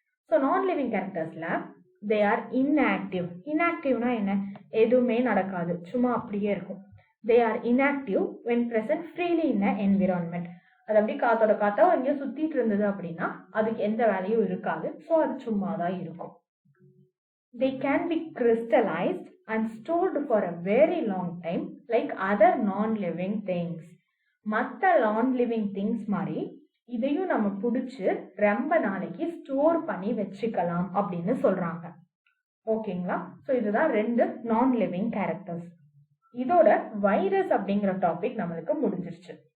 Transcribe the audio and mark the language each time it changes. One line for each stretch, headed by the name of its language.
Tamil: So நான் living கேரக்டர்ஸ்ல
English: They are inactive.
Tamil: இன்ஆக்டிவ்னா என்ன, எதுவுமே நடக்காது, சும்மா அப்படியே இருக்கும்.
English: They are inactive when present freely in a environment.
Tamil: அது அப்படி காத்தோட காத்தா எங்கேயோ சுத்திட்டு இருந்தது அப்படின்னா அதுக்கு எந்த வேலையும் இருக்காது. ஸோ அது சும்மா தான் இருக்கும்.
English: They can be crystallized and stored for a very long time like other non-living things.
Tamil: மற்ற non-living things மாதிரி இதையும் நம்ம பிடிச்சி ரொம்ப நாளைக்கு ஸ்டோர் பண்ணி வச்சுக்கலாம் அப்படின்னு சொல்றாங்க. ஓகேங்களா? ஸோ இதுதான் 2 non-living கேரக்டர்ஸ். இதோட வைரஸ் அப்படிங்கிற டாபிக் நம்மளுக்கு முடிஞ்சிருச்சு.